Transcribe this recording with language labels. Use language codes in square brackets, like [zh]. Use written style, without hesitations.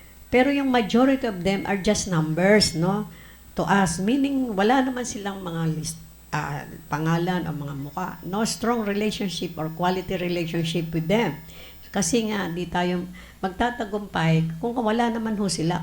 [tl] Pero yung [en] majority of them are just numbers, no? To us, meaning [tl] wala naman silang mga pangalan o mga mukha. [en] No strong relationship or quality relationship with them. [tl] Kasi nga, di tayo magtatagumpay kung wala naman ho sila.